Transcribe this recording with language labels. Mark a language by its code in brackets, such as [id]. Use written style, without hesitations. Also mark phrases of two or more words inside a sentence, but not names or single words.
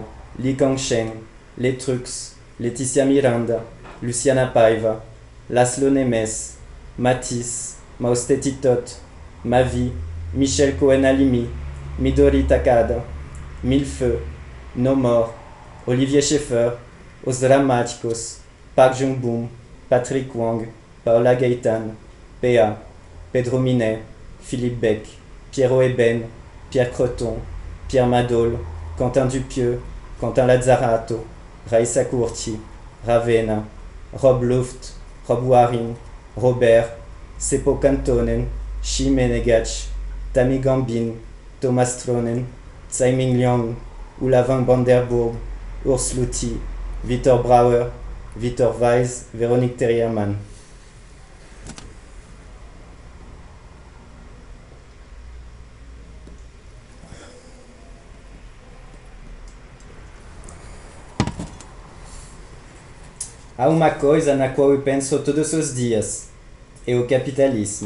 [pt] Li Kangsheng, Les Trux, Laetitia Miranda, Luciana Paiva, Laszlo Nemes, Matisse, Maustetitot, Mavi, Michel Cohen-Halimi, Midori Takada, Millefeu, No More, Olivier Schaeffer, Os Dramáticos, Park Jung-boom, Patrick Wang, Paola Gaetan, P.A., Pedro Minet, Philippe Beck, Pierrot Eben, Pierre Creton, Pierre Madol, Quentin Dupieux, Quentin Lazzarato, Raissa Courti, Ravena, Rob Luft, Rob Waring, Robert, Seppo Kantonen, Shi Menegach, Tammy Gambin, Thomas Tronen, Tsai Ming Liang, Ulavang Vanderburg, Urs Luthi, Victor Brauer, Victor Weiss, Véronique Terriermann. Há uma coisa na qual eu penso todos os dias, é o capitalismo.